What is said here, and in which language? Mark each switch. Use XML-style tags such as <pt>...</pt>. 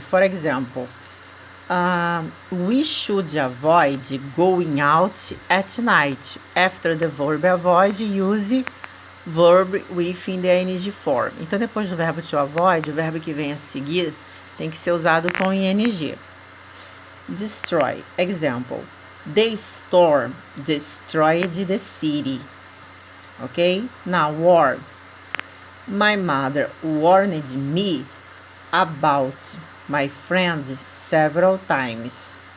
<en>For example, we should avoid going out at night. After the verb avoid, use verb within the ing form.</en> <pt>Então, depois do verbo to avoid, o verbo que vem a seguir tem que ser usado com ing.</pt> <en>Destroy. Example. The storm destroyed the city. Ok? Now, warn. My mother warned me about my friends several times.</en>